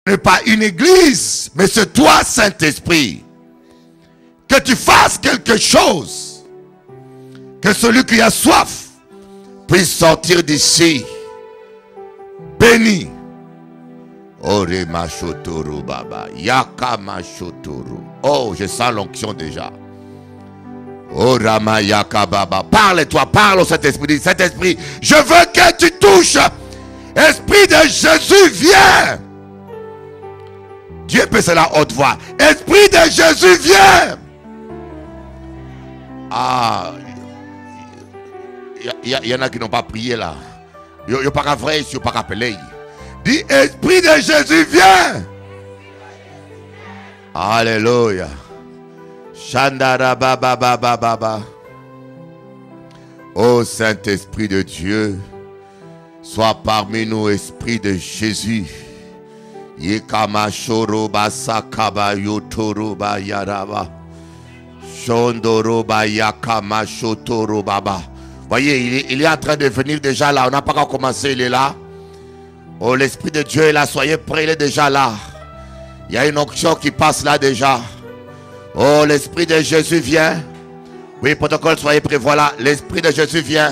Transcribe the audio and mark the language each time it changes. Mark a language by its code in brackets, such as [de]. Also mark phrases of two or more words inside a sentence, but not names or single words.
[fr] n'est pas une église, mais c'est toi, Saint-Esprit. Que tu fasses quelque chose. Que celui qui a soif puisse sortir d'ici béni. Ore machotoro baba, yaka machotoro. Oh, je sens l'onction déjà. Oh Rama yaka baba. Parle-toi, parle au Saint-Esprit. Saint-Esprit, je veux que tu touches. Esprit de Jésus, viens. Dieu peut cela à haute voix. Esprit de Jésus, viens. Ah, il y en a qui n'ont pas prié là. Il n'y a pas vrai, il n'y a pas rappelé. Dis, Esprit de Jésus, viens. Alléluia. Chandara baba baba baba. Ô Saint-Esprit de Dieu, sois parmi nous, Esprit de Jésus. Yekama shoroba sakaba yotoroba yaraba. Shondoroba yakama shotoro baba. Voyez, il est en train de venir déjà là. On n'a pas encore commencé, il est là. Oh, l'Esprit de Dieu est là. Soyez prêts, il est déjà là. Il y a une onction qui passe là déjà. Oh, l'Esprit de Jésus vient. Oui, protocole, soyez prêts. Voilà, l'Esprit de Jésus vient.